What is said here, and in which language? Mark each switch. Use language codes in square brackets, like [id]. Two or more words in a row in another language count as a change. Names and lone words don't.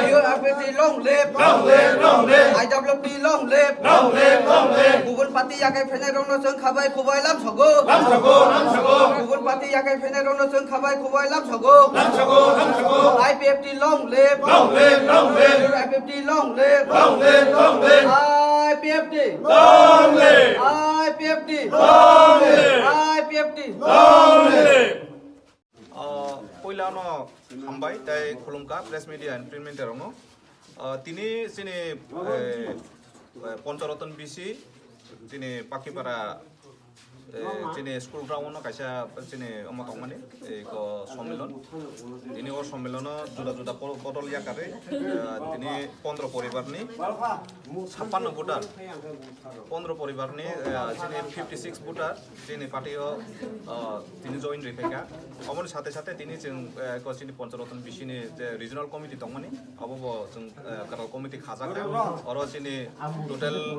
[en] UFD long live, long live, long live. IWD long live, long live, long live. [trp] Gugun parti yakai fene rono seng khabai khubai lam sago, lam sago, lam sago. Gugun parti yakai fene rono seng khabai khubai lam sago, lam sago, lam sago. [en] IPFD long live, long live, long live. UFD long live, long live, long live. IPFD long live, IPFD long live, IPFD long live. [trp] पहिलानो हामबाय ताई खुलुमका [en] press media and print [trp] मिडियारावनो तिनी सिनि पञ्चरतन बिसि सिनि पाखिपारा सिनि [en] school groundno [trp] कायसा सिनि अमतंमानि एको सम्मेलन दिनै अ सम्मेलन जुदा जुदा बदल याकारे दिनै 15 परिबारनि 56 भोटार 15 परिबारनि सिनि 56 भोटार सिनि पार्टियाव दिनै जइन रिफेका अमनि साथे साथे दिनै जों एको सिनि पञ्चरतन बिसिनि जे [en] regional committee [trp] दंमानि अबो जों काराल कमिटि खाजाखा अरो सिनि टोटल